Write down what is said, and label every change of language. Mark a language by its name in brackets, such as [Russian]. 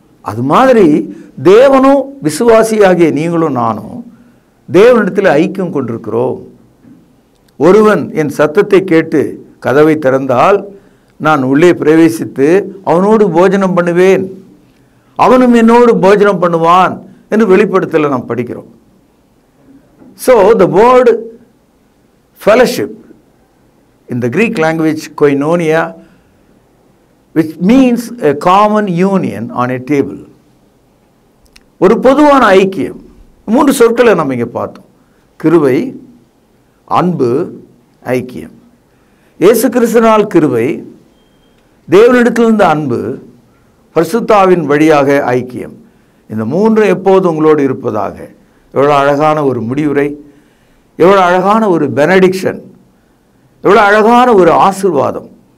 [Tamil] அது மாதிரி தேவனும் விசுவாசியாகிய நீங்களும் நானும் தேவனிடத்தில் ஐக்கியம் கொண்டிருக்கிறோம். ஒருவன் என் சத்தத்தை கேட்டு கதவை திறந்தால் நான் உள்ளே பிரவேசித்து அவனோடு போஜனம் பண்ணுவேன், அவனும் என்னோடு போஜனம் பண்ணுவான் என்று வெளிப்படுத்தல நாம் படிக்கிறோம். [English] so the word fellowship in the Greek language koinonia, which means a common union on a table, [Tamil] ஒரு பொதுவான ஐக்கியம். மூன்று சொற்களை நம்ம இங்கே பார்த்தோம்: கிருபை, அன்பு, ஐக்கியம். இயேசு கிறிஸ்துவினால் கிருபை, தேவனிடத்திலிருந்து அன்பு, பரிசுத்த ஆவியின் வழியாக ஐக்கியம். இந்த மூன்று எப்போது உங்களோடு இருப்பதாக. எவ்வளோ அழகான ஒரு முடிவுரை, எவ்வளோ அழகான ஒரு பெனடிக்ஷன், எவ்வளோ அழகான ஒரு ஆசீர்வாதம்.